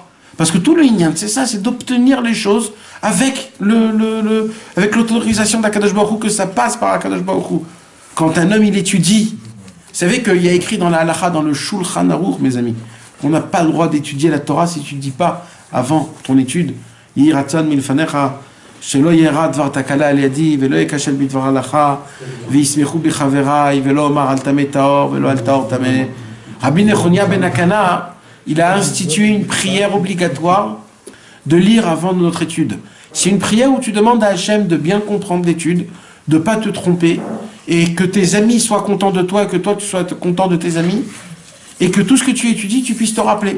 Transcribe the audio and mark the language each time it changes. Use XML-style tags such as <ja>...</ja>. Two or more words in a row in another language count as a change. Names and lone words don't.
<fr>Parce que tout le Inyan, c'est ça, c'est d'obtenir les choses avec avec l'autorisation d'</fr> <he>הקדוש ברוך הוא,</he> <fr>que ça passe par</fr> <he>הקדוש ברוך הוא.</he> <fr>Quand un homme il étudie, vous savez qu'il y a écrit dans la halakha, dans le Shulchan Aruch, mes amis, qu'on n'a pas le droit d'étudier la Torah si tu ne dis pas avant ton étude,</fr> <he>יהי רצון מלפניך שלא יארע דבר תקלה על ידי ולא אכשל בדבר הלכה וישמחו בי חברי ולא אומר על טמא טהור ולא על טהור טמא.</he> <fr>Rabbi Nechonia ben Akana, il a institué une prière obligatoire de lire avant notre étude. C'est une prière où tu demandes à Hachem de bien comprendre l'étude, de ne pas te tromper, et que tes amis soient contents de toi, et que toi tu sois content de tes amis, et que tout ce que tu étudies, tu puisses te rappeler.</fr>